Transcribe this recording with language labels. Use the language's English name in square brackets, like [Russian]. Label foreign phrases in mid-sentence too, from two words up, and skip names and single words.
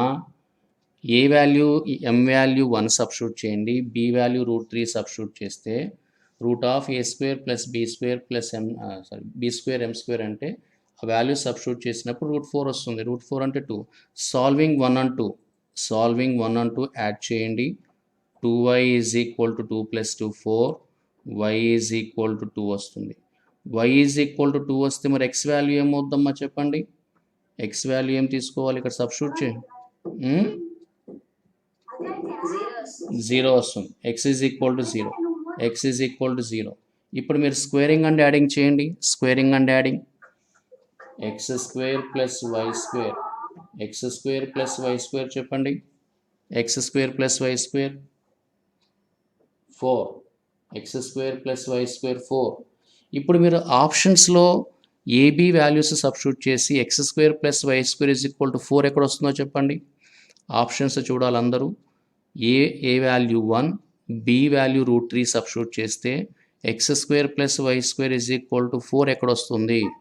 [English] a value m value 1 substitute చేయండి. b value √3 substitute చేస్తే √a² plus b² plus b²m² [Telugu] అంటే ఆ [English] value substitute [Telugu] చేసినప్పుడు √4 వస్తుంది. [English] √4 అంటే 2. solving 1 and 2 add చేయండి. 2y is equal to 2 + 2 4, y is equal to 2 వస్తుంది. y is equal to 2 [Telugu] వస్తే మరి [English] x value [Telugu] ఏమవుద్దమ్మా చెప్పండి. [English] x value [Telugu] ఏం తీసుకోవాలి ఇక్కడ సబ్స్టిట్యూట్ చేయండి. 0 వస్తుంది. [English] x is equal to 0. x is equal to 0. [Telugu] ఇప్పుడు మీరు [English] squaring and adding చేయండి. squaring and adding x² + y². [Telugu] x² + y² చెప్పండి. x² + y² 4. x² + y² 4. ఇప్పుడు మీరు [English] optionsలో ab values substitute [Telugu] చేసి x² + y² = 4 ఎక్కడ వస్తుందో చెప్పండి. ఆప్షన్స్ చూడాలి అందరూ. [English] a value 1, b value √3 substitute [Telugu] చేస్తే x² + y² = 4 ఎక్కడ వస్తుంది.